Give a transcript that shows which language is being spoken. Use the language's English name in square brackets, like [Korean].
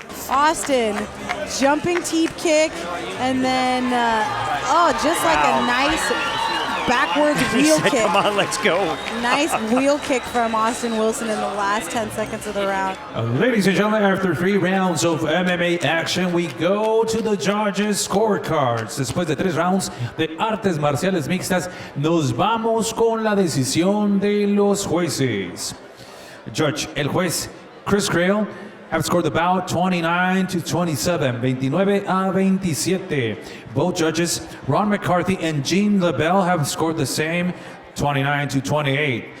[English] Austin, jumping teep kick, and then, just like a nice backwards wheel kick. Come on, let's go. Nice wheel kick from Austin Wilson in the last 10 seconds of the round. Ladies and gentlemen, after 3 rounds of MMA action, we go to the judges' scorecards. [Spanish] Después de 3 rounds de artes marciales mixtas, nos vamos con la decisión de los jueces. El juez [English] Chris Crail have scored the bout 29-27, 29-27. Both judges, Ron McCarthy and Gene LaBelle, have scored the same, 29-28.